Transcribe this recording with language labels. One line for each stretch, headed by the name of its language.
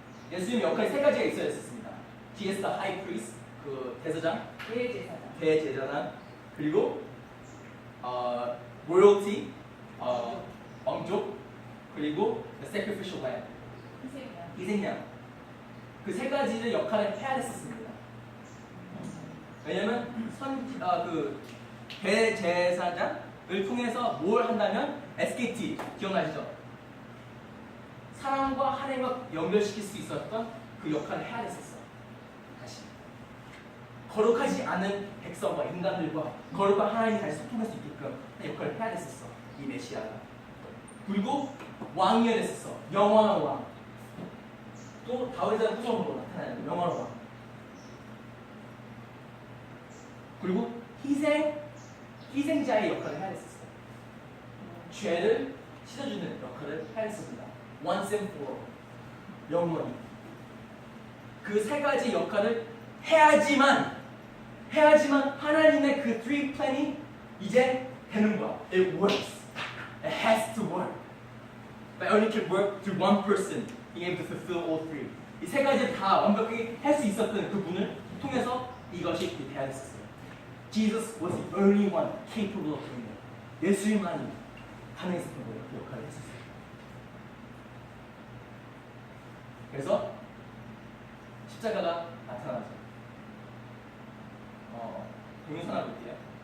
Korean: 예수님 역할이 세 가지가 있어야 했습니다.
English: He is the high priest,
Korean: 그 대제사장, 그리고
English: royalty,
Korean: 왕족, 그리고
English: the sacrificial lamb,
Korean: 희생양. 그 세 가지의 역할을 해야 했었습니다. 왜냐면 그 대제사장을 통해서 뭘 한다면 SKT 기억나시죠? 사람과 하나님과 연결시킬 수 있었던 그 역할을 해야 했었어. 다시 거룩하지 않은 백성과 인간들과 거룩한 하나님이 다시 소통할 수 있게끔 역할을 해야 했었어. 이 메시아가. 그리고 왕이어야 했었어. 영원한 왕. 또 다윗의 후손으로 나타나는 영원한 왕. 그리고 희생자의 역할을 해야 했었어. 죄를 씻어주는 역할을 해야 했습니다.
English: Once and for all.
Korean: 영원히. 그 세 가지 역할을 해야지만 하나님의 그 three plan이 이제 되는 거야.
English: It works. It has to work. But only can work through one person being able to fulfill all three.
Korean: 이 세 가지를 다 완벽하게 할 수 있었던 그 분을 통해서 이것이 돼야 했었어요.
English: Jesus was the only one capable of doing it.
Korean: 예수님만이 가능했었던 거예요. 그 역할을 했었어요. 그래서 십자가가 나타나죠. 동영상 하나 볼게요.